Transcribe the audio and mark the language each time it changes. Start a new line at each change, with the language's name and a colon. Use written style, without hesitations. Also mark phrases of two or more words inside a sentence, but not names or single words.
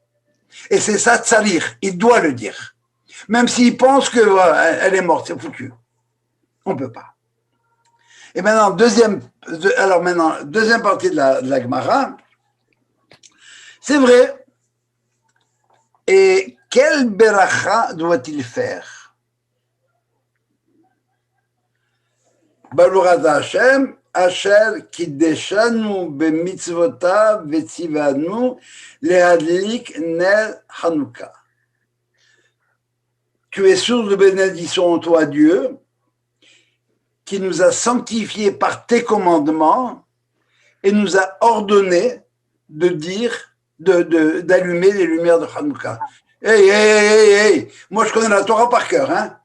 French: Et c'est ça, Tsalir, il doit le dire. Même s'il pense qu'elle est morte, c'est foutu. On ne peut pas. Et maintenant, deuxième partie de la Gemara, c'est vrai. Et quel beracha doit-il faire?
Hebrew: ברוך השם אשר קדשנו במצוותיו וצוונו להדליק נר חנוכה.
French: Tu es source de bénédiction en toi, Dieu, qui nous a sanctifiés par tes commandements et nous a ordonné de d'allumer les lumières de Hanouka. Hey, moi je connais la Torah par cœur, hein.